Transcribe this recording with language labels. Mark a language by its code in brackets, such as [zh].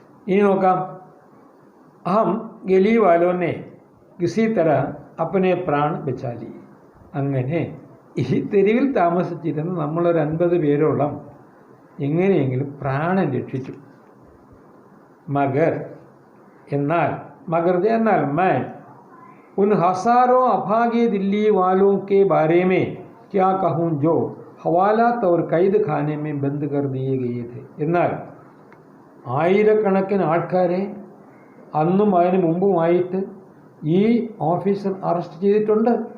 [ml] ഇനി നോക്കാം. [hi] അഹം ഗലി വാലോനെ കിസി തര അപ്പനെ പ്രാൺ ബച്ചാലി. [ml] അങ്ങനെ ഈ തെരുവിൽ താമസിച്ചിരുന്ന നമ്മളൊരു 50 പേരോളം എങ്ങനെയെങ്കിലും പ്രാണൻ രക്ഷിച്ചു. [hi] മഗർ [ml] എന്നാൽ [hi] मैं उन हज़ारों अभागे दिल्ली वालों के बारे में क्या कहूँ जो हवालात और कैद खाने में बंद कर दिए गए थे. [ml] എന്നാൽ ആയിരക്കണക്കിന് ആൾക്കാരെ അന്നും അതിന് മുമ്പുമായിട്ട് ഈ ഓഫീസർ അറസ്റ്റ് ചെയ്തിട്ടുണ്ട്.